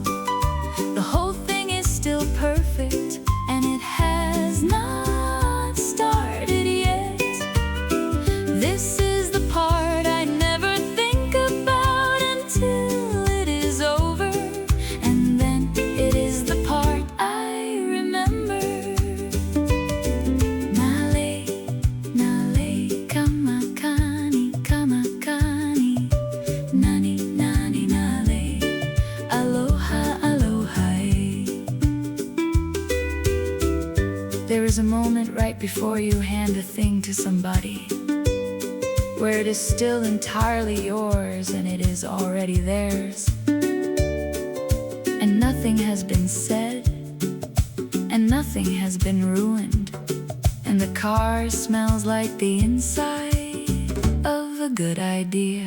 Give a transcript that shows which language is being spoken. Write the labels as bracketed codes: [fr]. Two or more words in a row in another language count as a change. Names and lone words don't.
[en] The whole thing is still perfect and it has not started yet. This is the part I never think about until it is over. And then it is the part I remember. [haw] Nale, nale, kamakani, kamakani, nani, nani, nale, aloha, aloha e. [en] There is a moment right before you hand a thing to somebody where it is still entirely yours and it is already theirs. And nothing nothing has been said, and nothing has been ruined, and the car smells like the inside of a good idea.